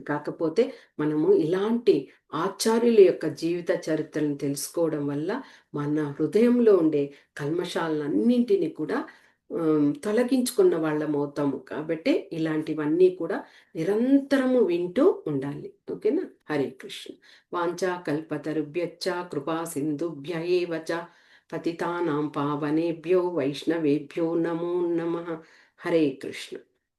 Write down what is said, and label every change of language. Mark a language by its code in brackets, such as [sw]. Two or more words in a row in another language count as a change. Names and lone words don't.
[te] కాకపోతే మనము ఇలాంటి ఆచార్యుల యొక్క జీవిత చరిత్రను తెలుసుకోవడం వల్ల మన హృదయంలో ఉండే కల్మషాలన్నింటినీ కూడా తొలగించుకున్న వాళ్ళం అవుతాము. కాబట్టి ఇలాంటివన్నీ కూడా నిరంతరము వింటూ ఉండాలి. ఓకేనా? [sa] హరే కృష్ణ. వాంఛా కల్పతరుభ్యశ్చ కృపా సింధుభ్య ఏవ చ పతితానాం పావనేభ్యో వైష్ణవేభ్యో నమో నమః. హరే కృష్ణ.